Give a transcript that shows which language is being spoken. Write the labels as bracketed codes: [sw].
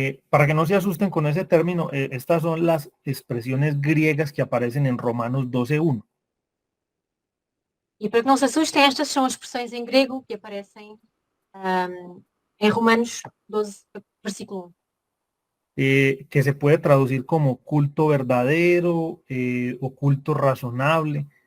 [es] Para que no se asusten con ese término, estas son las expresiones griegas que aparecen en Romanos 12:1. [pt] E para que não se assustem, estas são as expressões em grego que aparecem em Romanos 12, versículo 1. [es] Que se puede traducir como culto verdadero o culto razonable.